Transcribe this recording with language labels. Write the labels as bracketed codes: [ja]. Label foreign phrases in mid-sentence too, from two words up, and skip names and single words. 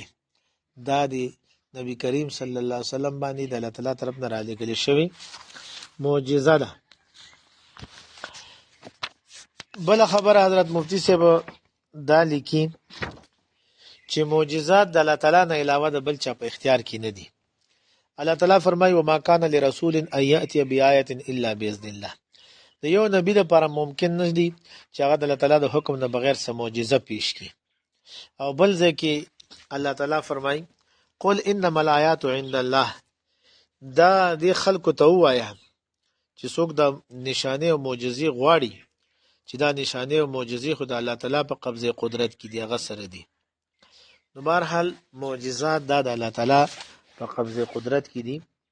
[ps] دا دی نبی کریم [ar] صلی الله علیه وسلم [ps] باندې د الله تعالی طرف نه را لېږلې شوی معجزه ده. بل خبر حضرت مفتی صاحب دا لیکي چې معجزات د الله تعالی نه علاوه د بل چا په اختیار کې نه دي. الله تعالی فرمایي [ar] وما كان لرسول ان ياتي بآية الا باذن الله. [ps] د یو نبی لپاره ممکن نه دي چې هغه د الله تعالی د حکم نه بغیر څه معجزه پیش کړي. او بل ځکه الله تعالی فرمایي [ar] قل انما الآيات عند الله. [ps] دا د خلکو ته وایا چې څوک د نشانه او معجزې غواړي چې دا نشانه او معجزې خو د الله تعالی په قبضه قدرت کې دی، هغه سره دي. نو بهرحال معجزات دا د الله تعالی په قبضه قدرت کې دي.